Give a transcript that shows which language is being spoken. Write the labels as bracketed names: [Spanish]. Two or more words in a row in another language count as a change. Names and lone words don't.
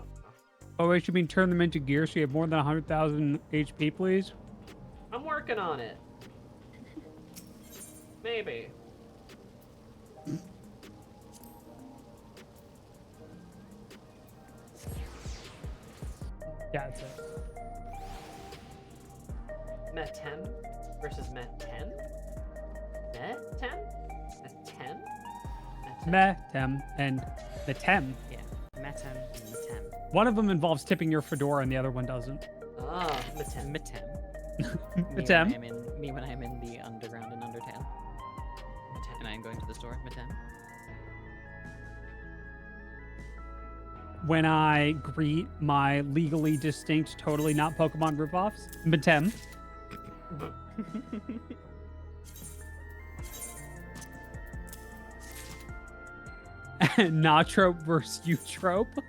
[English] Oh wait, you mean turn them into gear so you have more than 100,000 HP, please? I'm working on it. Maybe. Yeah, that's it. Metem versus Metem? Metem? Metem? Metem and Metem. Yeah. Metem and Metem. One of them involves tipping your fedora and the other one doesn't. Ah, Metem. Metem. Metem. Me when I'm in the underground in Undertale. Metem. And I'm going to the store. Metem. when I greet my legally distinct, totally not Pokemon ripoffs. Matem. Natrope versus Utrope.